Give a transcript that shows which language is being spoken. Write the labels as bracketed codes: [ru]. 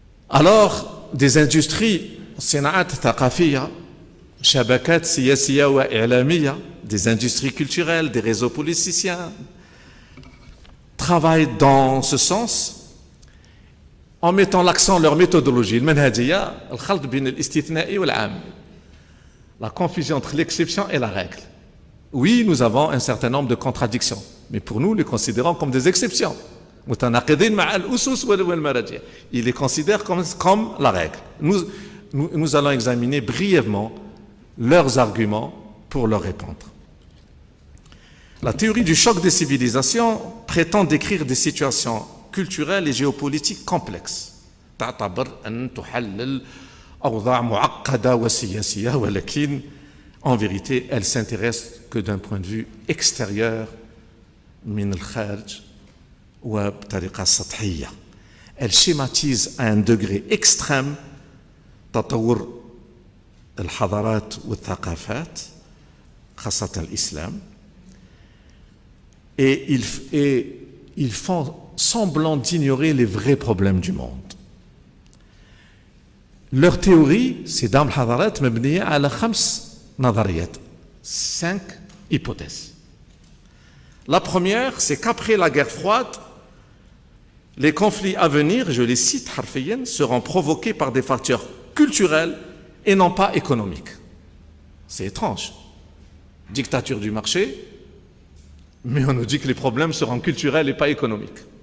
[fr] Alors, des industries, [ar] صناعات ثقافية, شبكات سياسية وإعلامية, [fr] des industries culturelles, des réseaux politiciens, travaillent dans ce sens en mettant l'accent sur leur méthodologie, المنهجية, [ar] الخلط بين الاستثنائي والعام, [fr] la confusion entre l'exception et la règle. Oui, nous avons un certain nombre de contradictions, mais pour nous, les considérons comme des exceptions. [ar] متناقضين مع الأسس والمراجع. [fr] Il les considère comme la règle. Nous allons examiner brièvement leurs arguments pour leur répondre. La théorie du choc des civilisations prétend décrire des situations culturelles et géopolitiques complexes. [ar] تعتبر أن تحلل أوضاع معقدة وسياسية, ولكن [fr] en vérité, elle s'intéresse que d'un point de vue extérieur, [ar] من الخارج وبطريقة سطحية. [fr] Elle schématise à un degré extrême [ar] تطور الحضارات والثقافات خاصة الإسلام. [fr] Et ils font semblant d'ignorer les vrais problèmes du monde. Leur théorie, c'est [ar] دام الحضارات مبنية على 5 نظريات, [fr] 5 hypothèses. La première, c'est qu'après la guerre froide, les conflits à venir, je les cite harfiyan, seront provoqués par des facteurs culturels et non pas économiques. C'est étrange. Dictature du marché, mais on nous dit que les problèmes seront culturels et pas économiques.